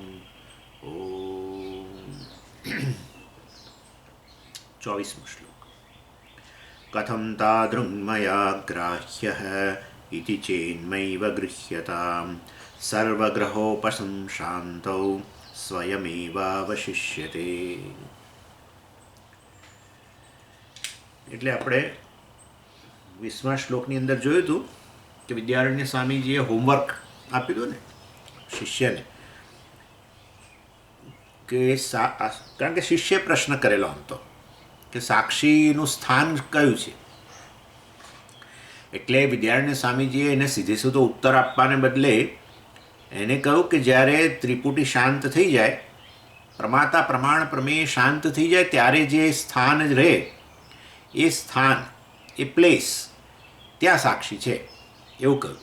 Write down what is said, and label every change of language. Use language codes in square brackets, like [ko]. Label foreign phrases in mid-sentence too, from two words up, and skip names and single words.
[sa] ॐ 24 श्लोक। कथं तादृङ्मया ग्राह्यः इति चेन्मैव गृह्यतां सर्वग्रहोपसंशान्तौ स्वयमेवावशिष्यते। [gu] એટલે આપણે 20મા શ્લોકની અંદર જોયું હતું કે વિદ્યારણ્ય સ્વામીજીએ હોમવર્ક આપ્યું હતું ને શિષ્યને કે કારણ કે શિષ્યએ પ્રશ્ન કરેલો હતો કે સાક્ષીનું સ્થાન કયું છે, એટલે વિદ્યારણ્ય સ્વામીજીએ એને સીધે સીધો ઉત્તર આપવાને બદલે એને કહ્યું કે જ્યારે ત્રિપુટી શાંત થઈ જાય, પ્રમાતા પ્રમાણ પ્રમેય શાંત થઈ જાય ત્યારે જે સ્થાન રહે એ સ્થાન એ પ્લેસ ત્યાં સાક્ષી છે એવું કહ્યું.